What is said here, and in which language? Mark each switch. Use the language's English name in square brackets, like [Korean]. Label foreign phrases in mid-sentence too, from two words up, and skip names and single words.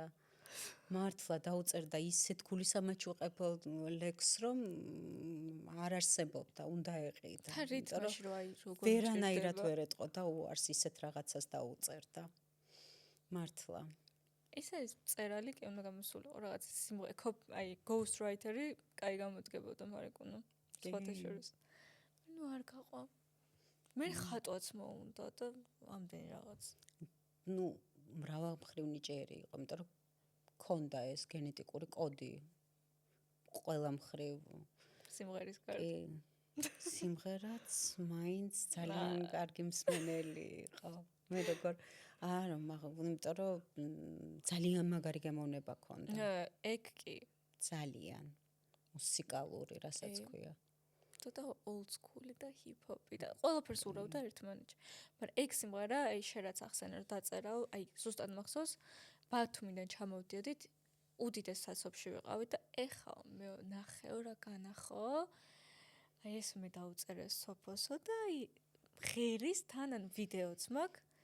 [Georgian] მართლა დაუწერდა ისეთ გულისამაჩუყებელ ლექსს, რომ არ არსებობდა, უნდა ეყიდა. და რიტმში რო აი როგორ ვერანაირად ვერ ეტყოდა უარს ისეთ რაღაცას დაუწერდა. მართლა. ეს არის წერალი, კი უნდა გამოსულიყო რაღაც სიმღერა, აი [English] ghost writer- [Georgian] ი, კაი გამოდგებოდა მარიკუნა. სხვათა შორის. ნუ არ გაყვა. მე ხატვაც მოუნდა და ამდენი რაღაც. ნუ მრავალმხრივ ნიჭიერი იყო, იმიტომ რომ ქონდა ეს გენეტიკური კოდი. ყველა მხრივ სიმღერის კარგი. სიმღერაც მაინც ძალიან კარგი მსმენელი იყო. მე როგორ არა, იმიტომ რომ ძალიან მაგარი გემოვნება ქონდა. ეგ კი ძალიან მუსიკალური, რასაც ქვია. ცოტა [English] old school [Georgian] და [English] hip hop [Georgian] და ყველაფერს ურავდა ერთმანეთში. მაგრამ ეგ სიმღერა, აი შენ რაც ახსენე რომ დაწერაო, აი ზუსტად მახსოვს, ბათუმიდან ჩამოვდიოდით, უდიდეს სასოფში ვიყავით და ეხა მე ნახეო რა განახო. აი ეს მე დაუწერე სოფოსო და აი მღერის თან ან ვიდეოც მაქვს.